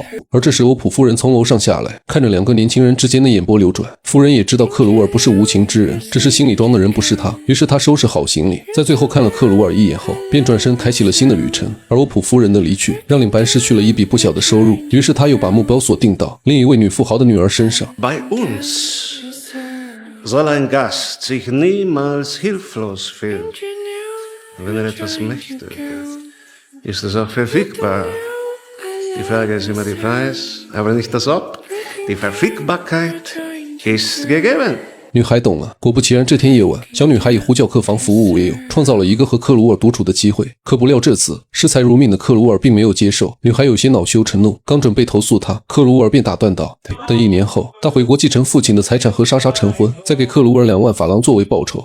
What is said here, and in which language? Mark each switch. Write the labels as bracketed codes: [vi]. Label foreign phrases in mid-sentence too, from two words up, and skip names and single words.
[zh] 而这时欧普夫人从楼上下来，看着两个年轻人之间的眼波流转，夫人也知道克鲁尔不是无情之人，只是心里装的人不是他。于是她收拾好行李，在最后看了克鲁尔一眼后，便转身开启了新的旅程。而欧普夫人的离去让领班失去了一笔不小的收入，于是他又把目标锁定到另一位女富豪的女儿身上。 [de] Bei uns soll ein Gast sich niemals hilflos fühlen. Wenn etwas möchte, ist es auch verfügbar. Die Frage ist immer der Preis, aber nicht das Ob. Die Verfügbarkeit ist gegeben. [zh] 女孩懂了，果不其然，这天夜晚，小女孩以呼叫客房服务为由，创造了一个和克鲁尔独处的机会。可不料这次视财如命的克鲁尔并没有接受，女孩有些恼羞成怒，刚准备投诉他，克鲁尔便打断道：“等1年后，他回国继承父亲的财产和莎莎成婚，再给克鲁尔2万法郎作为报酬。